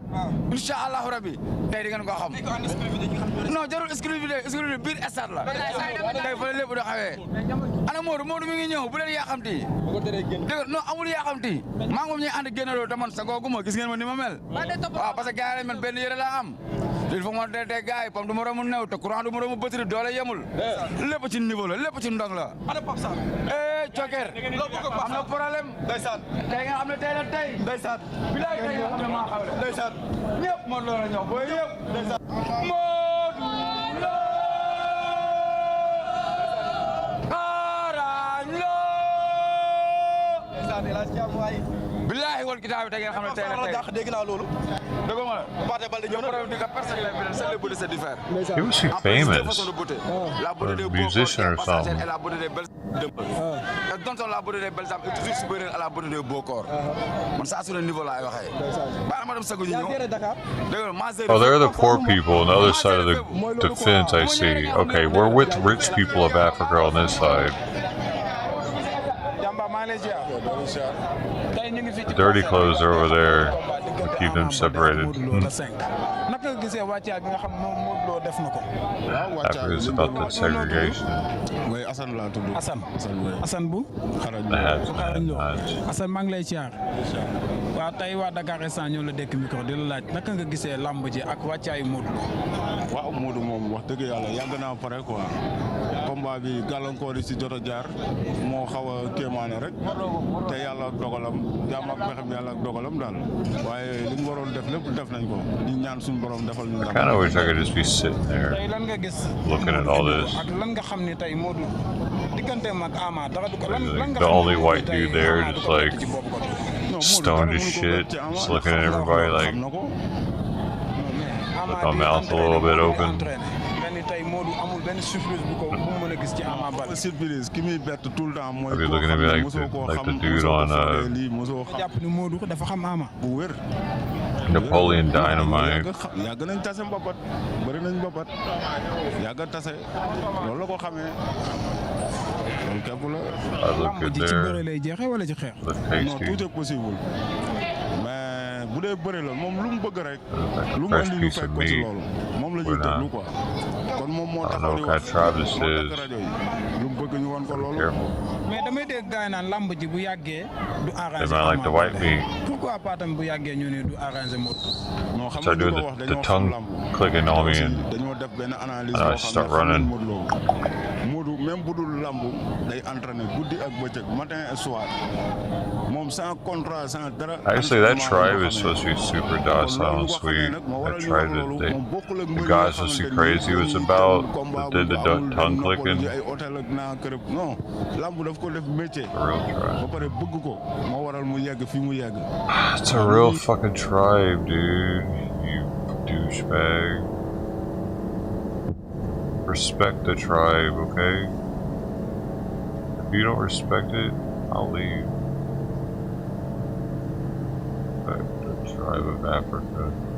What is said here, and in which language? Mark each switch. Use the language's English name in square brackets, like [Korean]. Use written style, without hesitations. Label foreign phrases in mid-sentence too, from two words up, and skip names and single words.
[Wolof] incha allahu rabi tey di ngeen ko xam. non jarul exclusivité biir stade la. tey fa la lépp da xawee. ana Modou mi ngi ñëw bu leen yaaxamti. dégg non amul yaaxamti. maa ngi moom ñuy ànd génn loolu te man sagooguma gis ngeen ma ni ma mel. waaw [French] parce que [Wolof] gars yi man benn yére laa am. [French] il faut que [Wolof] ma dee gars yi pam du ma romb new te courant du ma romb batterie doole yemul. lépp ci niveau la lépp ci ndong la. Joker am na problème. ndeysaan tey nga xam ne tey la tey. ndeysaan bilaay tey nga xam ne maa xawle. ndeysaan ñëpp moo loolu la ñëw booy yëpp. ndeysaan Modou Lo Arañ Lo. ndeysaan El Hadj Thiam waay. bilaay wal kitaab bi tey nga xam ne tey la tey. dégg naa loolu. dégg nga Pathé Baldé ñëw na. [English] He was famous. A musician or something. [French] Donc la beauté des belles âmes est toujours supérieure à la beauté des beaux corps. [Wolof] Man saa su ne niveau laay waxee. Baax na ma dem sagu ñu ñëw. [English] Oh, they're the poor people on the other side of the fence, I see. Okay, we're with rich people of Africa on this side. The dirty clothes are over there. We keep them separated. Africa is about the segregation. [Wolof] Assane maa ngi lay siyaar waaw tey waa Dakar instant ñoo la dekk micro di la laaj naka nga gisee lamb ji ak wàccaayu Modou Lo. waaw Modou moom wax dëgg yàlla yàgg naa pare quoi combat bi gàllankoor yi si jot a jaar moo xaw a kéemaane rek te yàlla ak dogalam jàmm ak pexem yàlla ak dogalam daal waaye li mu waroon def lépp def nañ ko di ñaan suñu borom defal ñu [English] I kind of wish I could just be sitting there [Wolof] tey lan nga gis [English] looking at all this. [Wolof] ak lan nga xam ne tey Modou digganteem ak Ama dara du ko lan nga [English] The only white dude there just like stoned as shit, just looking at everybody like with my mouth a little bit open. [Wolof] surprise ki muy bett [French] tout le temps [Wolof] mooy [English] I'd be looking at me like the dude on [Wolof] bu wér [English] Napoleon Dynamite. [Wolof] yàgg nañ tase mbapat bëri nañ mbapat yàgg tase loolu la ko xamee loolu képp la [English] I look good there. Look [French] non tout [English] tasty. [French] est possible mais [Wolof] bu dee bëri la moom lu mu bëgg rek lu mu [English] Fresh [Wolof] indi ñu [English] piece [Wolof] fekk [English] of [Wolof] ko ci [English] meat. [Wolof] loolu moom la ñuy [English] We're [Wolof] déglu [English] not. [Wolof] quoi kon moom moo [English] I don't [Wolof] taxaw [English] know [Wolof] di [English] what kind [Wolof] wax [English] of tribe this [Wolof] moo [English] is. [Wolof] takk rajo yi lu mu bëgg ñu wan ko loolu [English] Careful. [Wolof] mais damay dégg gars yi naan lamb ji bu yàggee du [English] They [Wolof] arrangé [English] might like the white meat. [French] pourquoi pas [Wolof] tam bu yàggee ñu ne du arrangé Modou non xam [English] So I [Wolof] nga [English] do [Wolof] ñu ko wax [English] the [Wolof] dañoo xam [English] tongue [Wolof] lamb [English] clicking on me [Wolof] aussi [English] and [Wolof] dañoo def benn analyse [English] I [Wolof] boo [English] start [Wolof] xam ne [English] running. [Wolof] Modou Lo Modou même bu dul lamb day entraîné guddi ak bëccëg [French] matin et soir [Wolof] moom [French] sans contrat [Wolof] sans dara. [English] Actually, that tribe is supposed to be super docile and sweet. That tribe that the guy is supposed to be crazy was about that did the tongue clicking. [Wolof] ay hôtel ak naa kërëb non lamb daf ko def métier. [English] A real tribe. [Wolof] ba pare bëgg ko moo waral mu yegg fi mu yegg. [English] It's a real fucking tribe, dude. You douchebag. Respect the tribe, okay? If you don't respect it, I'll leave. The tribe of Africa.